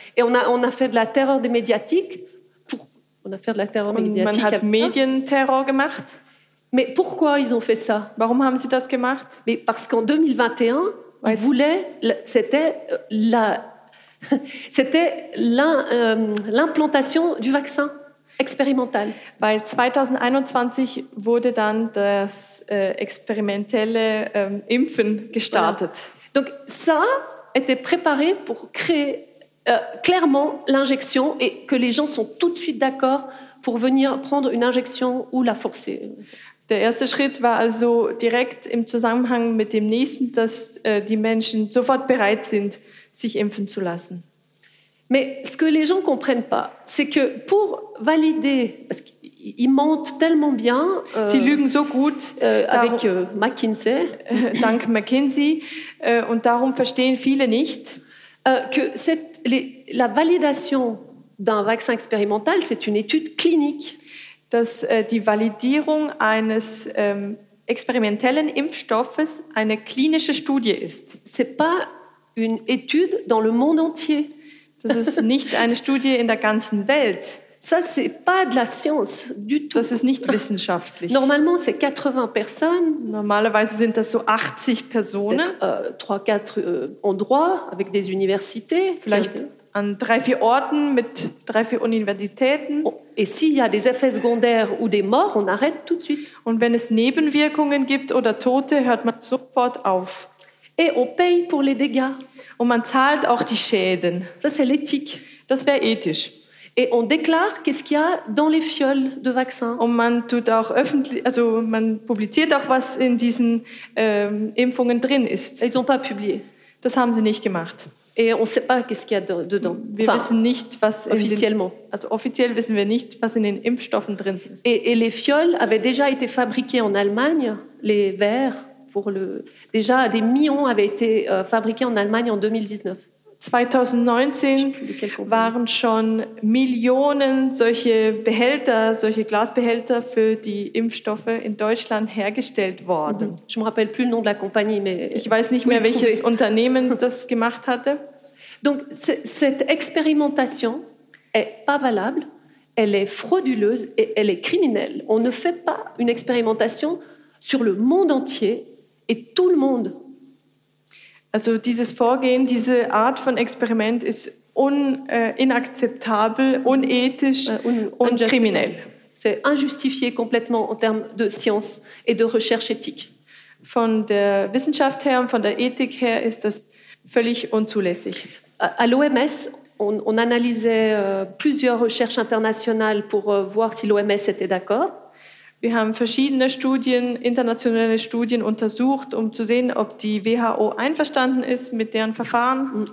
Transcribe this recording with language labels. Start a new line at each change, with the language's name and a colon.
French: Et on a fait de la terreur des médiatiques. On a fait de la terreur médiatique.
German: Man hat Medienterror gemacht.
French: Mais pourquoi ils ont fait ça?
German: Warum haben sie das gemacht?
French: Mais parce qu'en 2021, ouais, ils voulaient, c'était la, c'était l'implantation du vaccin. Experimental.
German: Weil 2021 wurde dann das experimentelle Impfen gestartet.
French: Voilà. Donc ça était préparé pour créer clairement l'injection et que les gens sont tout de suite d'accord pour venir prendre une injection ou la forcer.
German: Der erste Schritt war also direkt im Zusammenhang mit dem nächsten, dass die Menschen sofort bereit sind, sich impfen zu lassen.
French: Mais ce que les gens comprennent pas, c'est que pour valider, parce qu'ils mentent tellement bien,
German: sie lügen so gut,
French: avec McKinsey,
German: dank McKinsey, und darum verstehen viele nicht,
French: que cette, la validation d'un vaccin expérimental, c'est une étude clinique.
German: Dass die Validierung eines experimentellen Impfstoffes eine klinische Studie ist.
French: C'est pas une étude dans le monde entier.
German: Das ist nicht eine Studie in der ganzen Welt.
French: Ça, c'est pas de la science, du tout.
German: Das ist nicht wissenschaftlich.
French: Normalement, c'est 80 personnes.
German: Normalerweise sind das so 80 Personen.
French: Trois, quatre endroits avec des universités.
German: Vielleicht an drei, vier Orten mit drei, vier Universitäten.
French: Et s'il y a des effets secondaires ou des morts, on arrête tout de suite.
German: Und wenn es Nebenwirkungen gibt oder Tote, hört man sofort auf.
French: Et on paye pour les dégâts.
German: Und man zahlt auch die Schäden.
French: Ça, c'est l'éthique.
German: Das wäre ethisch.
French: Et on déclare qu'est-ce qu'il y a dans les fioles de vaccins.
German: Und man tut auch öffentlich, also man publiziert auch, was in diesen Impfungen drin ist.
French: Ils ont pas publié.
German: Das haben sie nicht gemacht.
French: Et on sait pas qu'est-ce qu'il y a dedans.
German: Wir enfin, wissen nicht, was
French: officiellement.
German: Also offiziell wissen wir nicht, was in den Impfstoffen drin ist.
French: Et les fioles avaient déjà été fabriquées en Allemagne, les verres. Pour le... Déjà, des millions avaient été fabriqués en Allemagne en 2019.
German: 2019 waren schon Millionen solche Behälter, solche Glasbehälter für die Impfstoffe in Deutschland hergestellt worden.
French: Je me rappelle plus le nom de la compagnie, mais
German: ich weiß nicht mehr, welches Unternehmen das gemacht hatte.
French: Donc, cette expérimentation est pas valable, elle est frauduleuse et elle est criminelle. On ne fait pas une expérimentation sur le monde entier. Et tout le monde.
German: Also dieses Vorgehen, diese Art von Experiment ist inakzeptabel, unethisch und kriminell.
French: C'est injustifié complètement en termes de science et de recherche éthique.
German: Von der Wissenschaft her und von der Ethik her ist das völlig unzulässig.
French: À l'OMS, on analysait plusieurs recherches internationales pour voir si l'OMS était d'accord.
German: Wir haben verschiedene Studien, internationale Studien untersucht, um zu sehen, ob die WHO einverstanden ist mit deren Verfahren.